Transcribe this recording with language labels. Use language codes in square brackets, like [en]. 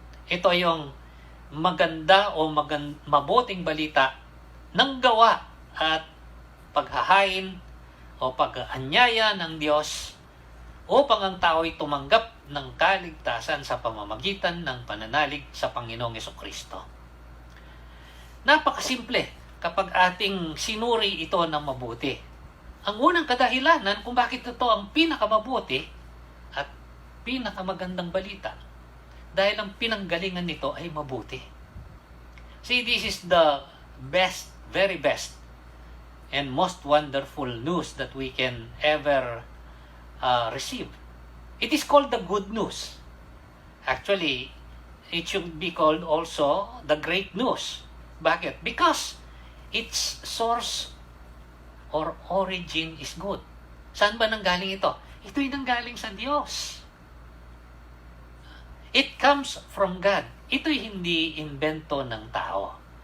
[tl] Ito yung maganda o mabuting balita ng gawa at paghahain o pag-anyaya ng Diyos upang ang tao ay tumanggap ng kaligtasan sa pamamagitan ng pananalig sa Panginoong Hesukristo. Napakasimple kapag ating sinuri ito ng mabuti. Ang unang kadahilanan kung bakit ito ang pinakamabuti at pinakamagandang balita, dahil ang pinanggalingan nito ay mabuti. [en] See, this is the best, very best, and most wonderful news that we can ever receive. It is called the good news. Actually, it should be called also the great news. [tl] Bakit? [en] Because its source or origin is good. [tl] Saan ba nanggaling ito? Ito'y nanggaling sa Diyos. [en] It comes from God. [tl] Ito'y hindi invento ng tao.